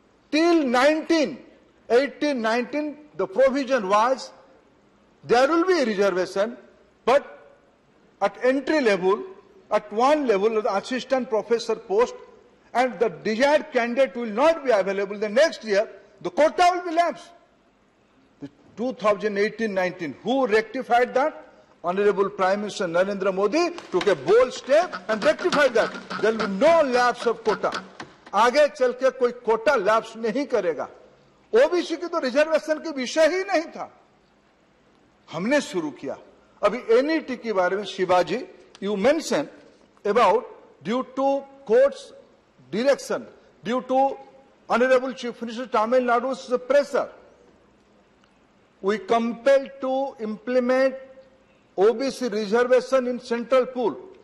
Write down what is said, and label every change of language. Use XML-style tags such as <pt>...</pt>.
<en>Till 1918-19, the provision was there will be a reservation, but at entry level, at one level, the assistant professor post, and the desired candidate will not be available. The next year, the quota will be lapsed. 2018-19. Who rectified that? Honorable Prime Minister Narendra Modi took a bold step and rectified that. There will be no lapse of quota.</en> <hi>आगे चल के कोई Kota lapse नहीं करेगा. OBC की तो reservation के विषय ही नहीं था, हमने शुरू किया. अभी एनईटी के बारे में Shivaji,</hi> <en>You mention about due to courts direction, due to Honorable Chief Minister Tamil Nadu's pressure, we compelled to implement OBC reservation in central pool.</en>